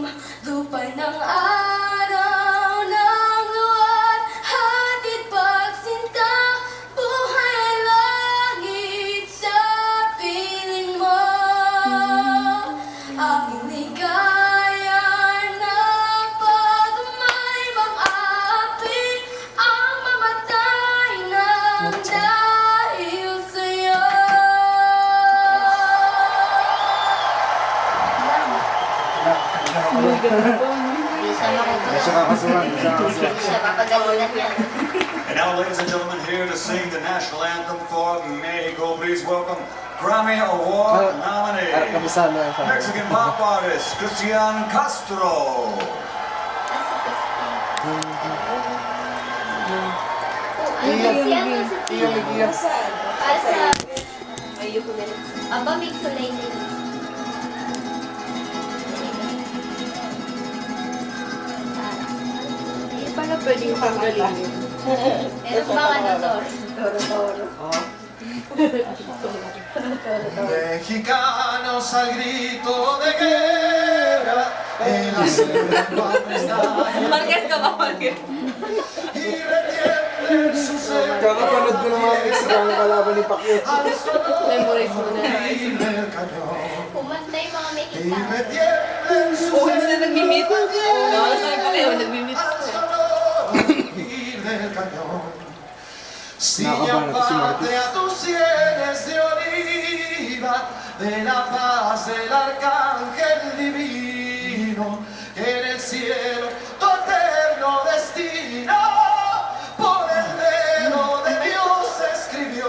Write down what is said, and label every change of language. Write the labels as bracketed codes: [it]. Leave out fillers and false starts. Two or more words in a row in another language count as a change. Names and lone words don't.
[tl] Lupa ng araw ng luwad, hatid pagsinta, buhay ay langit sa piling mo. Aming ligaya na pag may mang-aapit, ang mamatay ng dahil sa'yo. [en] And now, ladies and gentlemen, here to sing the national anthem for Mexico, please welcome Grammy Award nominee, Mexican pop artist Cristian Castro. [tl] Aba, may kulay din. Hindi pala pwedeng tanggalin yun. Meron bang ano to? Toro-toro. [es] Mexicanos al grito de guerra, el acero [tl] Marquez ka ba, Marquez? [es] y retiembla su ser. [tl] Kakapanood ko ng mga Mexican kalaban ni Pacquiao. Memorize mo na. Kumanta yung mga [es] Y [tl] Mexicano. [es] retiembla su [tl] Oo, [es] ser. [tl] sila nag-meet. Oo, sabi ko kayo, nag-meet. [es] Del cañón. Si [tl] Nakabahan natin si Marcos. [es] patria tú sienes de oliva, de la paz del arcángel divino, en el cielo tu eterno destino, por el dedo de Dios escribió.